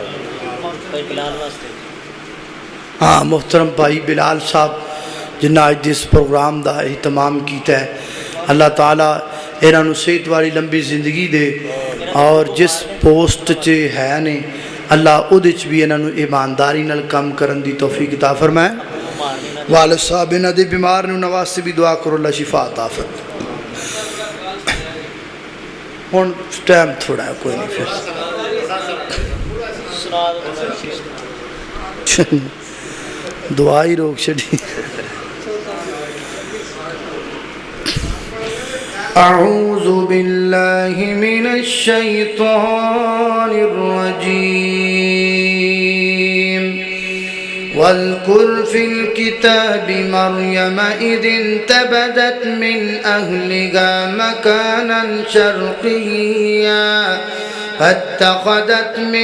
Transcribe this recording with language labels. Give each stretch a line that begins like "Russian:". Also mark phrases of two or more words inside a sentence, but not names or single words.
Punjabi: ہاں محترم بھائی بلال صاحب جنہاں آج اس پروگرام دا اہتمام کیتا ہے، اللہ تعالیٰ انہاں نو صحت والی لمبی زندگی دے، اور جس پوسٹ چے ہے نے اللہ اودے چ بھی انہاں نو ایمانداری نال کام کرن دی توفیق عطا فرمائے۔ والد صاحب انہاں دے بیمار نے انہاں واسطے بھی دعا کرو، اللہ شفا عطا فرمائے۔ ہن ٹائم تھوڑا ہے، کوئی نہیں پھر دعا ہی روک چھڑی۔
Arabic: اعوذ باللہ من الشیطان الرجیم واذکر فی الکتاب مریم اذ انتبذت من اہلها مکانا شرقیا فاتخذت من